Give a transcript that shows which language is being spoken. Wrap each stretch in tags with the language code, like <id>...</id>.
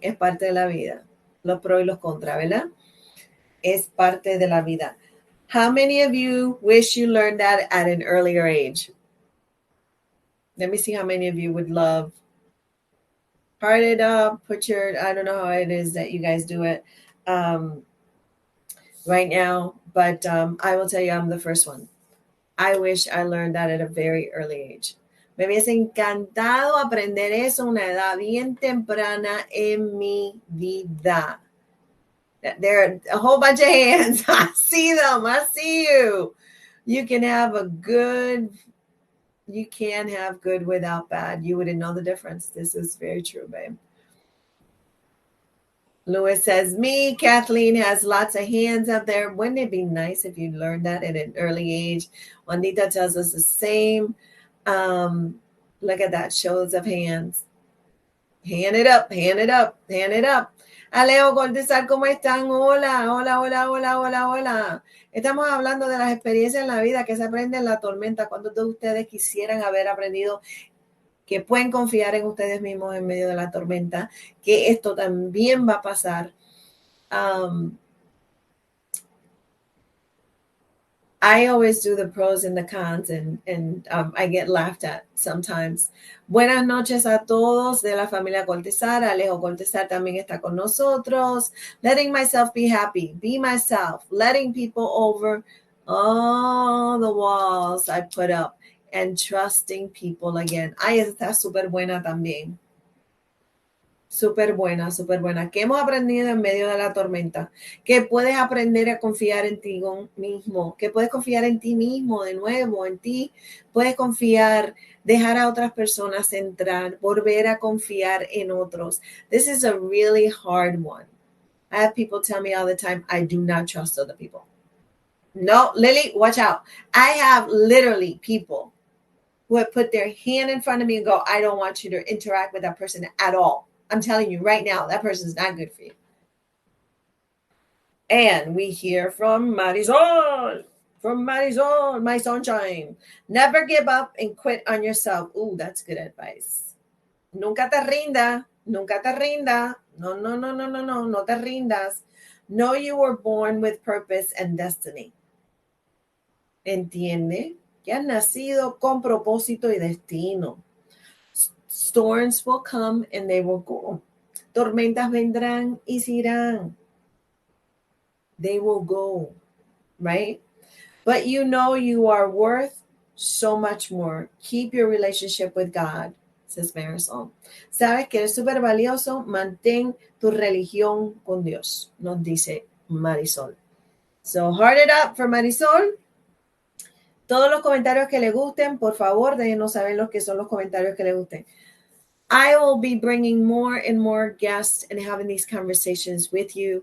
<es>Es parte de la vida. Los pros y los contras, ¿verdad? Es parte de la vida.</es> <en>How many of you wish you learned that at an earlier age? Let me see how many of you would love. Heart it up, put your, I don't know how it is that you guys do it right now, but I will tell you, I'm the first one. I wish I learned that at a very early age.</en> <es>Me hubiese encantado aprender eso a una edad bien temprana en mi vida.</es> <en>There are a whole bunch of hands. I see them. I see you. You can have good without bad. You wouldn't know the difference. This is very true, babe. Lewis says, me. Kathleen has lots of hands up there. Wouldn't it be nice if you learned that at an early age? Juanita tells us the same. Look at that. Shows of hands. Hand it up, hand it up, hand it up.</en> <es>Alejo Cortezar, ¿cómo están? Hola, hola, hola, hola, hola, hola. Estamos hablando de las experiencias en la vida que se aprenden en la tormenta. ¿Cuántos de ustedes quisieran haber aprendido que pueden confiar en ustedes mismos en medio de la tormenta? Que esto también va a pasar.</es> <en>I always do the pros and the cons, and I get laughed at sometimes.</en> <es>Buenas noches a todos de la familia Cortezar. Alejo Cortezar también está con nosotros.</es> <en>Letting myself be happy, be myself, letting people over all the walls I put up, and trusting people again.</en> <es>Ay, está súper buena también. Súper buena, súper buena. ¿Qué hemos aprendido en medio de la tormenta? Que puedes aprender a confiar en ti mismo, que puedes confiar en ti mismo de nuevo, en ti. Puedes confiar, dejar a otras personas entrar, volver a confiar en otros.</es> <en>This is a really hard one. I have people tell me all the time, I do not trust other people. No, Lily, watch out. I have literally people who have put their hand in front of me and go, I don't want you to interact with that person at all. I'm telling you right now, that person's not good for you. And we hear from Marisol, my sunshine. Never give up and quit on yourself. Ooh, that's good advice.</en> <es>Nunca te rinda. Nunca te rinda. No, no, no, no, no, no. No te rindas.</es> <en>Know you were born with purpose and destiny.</en> <es>Entiende que has nacido con propósito y destino.</es> <en>Storms will come and they will go.</en> <es>Tormentas vendrán y se irán.</es> <en>They will go, right? But you know you are worth so much more. Keep your relationship with God, says Marisol.</en> <es>Sabes que eres súper valioso. Mantén tu religión con Dios, nos dice Marisol.</es> <en>So heart it up for Marisol.</en> <es>Todos los comentarios que le gusten, por favor, déjenos saber los que son los comentarios que le gusten.</es> <en>I will be bringing more and more guests and having these conversations with you.</en>